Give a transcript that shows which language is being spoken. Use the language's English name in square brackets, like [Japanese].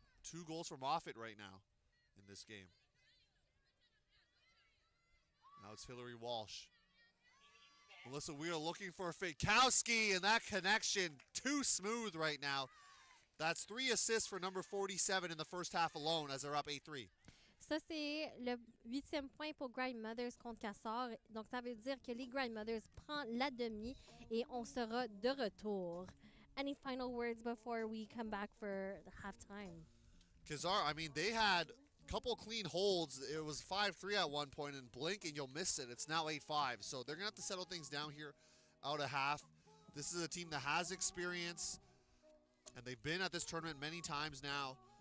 [English] 2 goals for Moffat right now in this game. Now it's Hillary Walsh. Melissa Wheeler looking for Fikowski, and that connection too smooth right now. That's 3 assists for number 47 in the first half alone as they're up 8-3. [French] Ça, c'est le 8e point pour Grindmothers contre Quasar. Donc, ça veut dire que les Grindmothers prennent la demi et on sera de retour. [English] Any final words before we come back for the halftime? Quasar, I mean, they had a couple clean holds. It was 5-3 at one point, and blink and you'll miss it. It's now 8-5. So they're going to have to settle things down here out of half. This is a team that has experience, and they've been at this tournament many times now.